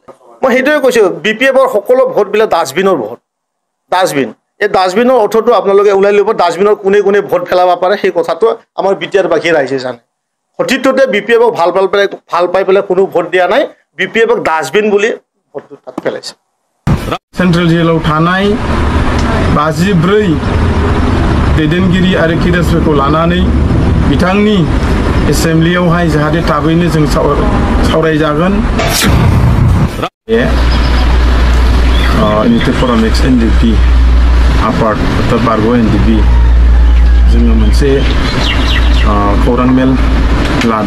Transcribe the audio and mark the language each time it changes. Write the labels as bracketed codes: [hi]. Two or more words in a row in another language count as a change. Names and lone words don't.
[as] মই সেইটোৱে কৈছোঁ, বিপিএফৰ সকলো ভোটবিলাক ডাষ্টবিনৰ ভোট। ডাষ্টবিন, এই ডাষ্টবিনৰ অৰ্থটো আপোনালোকে ওলাই ল'ব। ডাষ্টবিনৰ কোনে কোনে ভোট পেলাব পাৰে সেই কথাটো আমাৰ বিটিআৰ বাকী ৰাইজে জানে। সঠিকতে বিপিএফক ভাল পাই পেলাই কোনো ভোট দিয়া নাই, বিপিএফক ডাষ্টবিন বুলি ভোটটো তাত পেলাইছে। [brx] सेंट्रेल जेलाव थानाय 54 दैदेनगिरि आरो केडारफोरखौ लानानै बिथांनि एसेम्बलियावहाय जाहाथे थाबैनो जों सावरायजागोन। इउनिटेड फराम एक्स एनडिपि आफाद उत्तर बारग' एनडिपि जोङो मोनसे खौरां मेल लादों।